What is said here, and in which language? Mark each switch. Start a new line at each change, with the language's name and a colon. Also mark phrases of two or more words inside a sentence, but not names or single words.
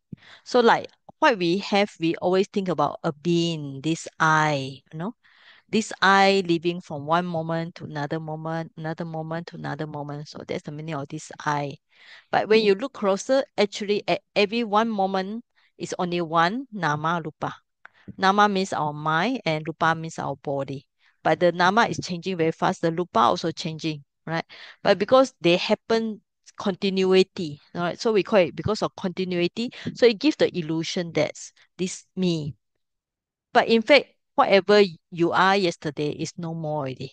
English: So like what we have, we always think about a being, this I, this I living from one moment to another moment, another moment to another moment. So that's the meaning of this I. But when you look closer, actually at every one moment is only one
Pali: nama rupa.
English: Nama means our mind and rupa means our body. But the nama is changing very fast. The rupa also changing, right? But because they happen continuity, right? So we call it because of continuity. So it gives the illusion that's this me. But in fact, whatever you are yesterday is no more already.